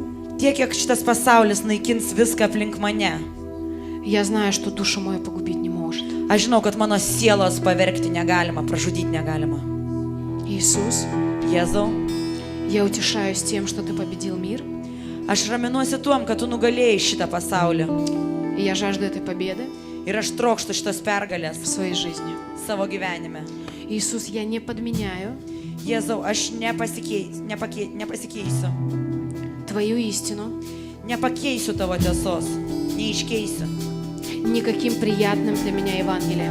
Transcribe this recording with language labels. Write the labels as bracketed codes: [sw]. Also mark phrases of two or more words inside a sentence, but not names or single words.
[lt] tiek, kiek šitas pasaulis naikins viską aplink mane, [ru] Я знаю, что душу мою погубить не может. [lt] aš žinau, kad mano sielos pavergti negalima, pražudyti negalima. [ru] Иисус, [lt] Jėzau, [ru] я утешаюсь тем, что Ты победил мир, [lt] aš raminuosi tuom, kad tu nugalėjai šitą pasaulį. [ru] и я жажду этой победы [lt] Ir aš trokštu šitos pergalės [ru] в своей жизни. [lt] savo gyvenime. [ru] Иисус, я не подменяю [lt] Jėzau, aš nepasikeisiu. [ru] Твою истину [lt] Nepakeisiu tavo tiesos. Neiškeisiu. [ru] никаким приятным для меня Евангелием.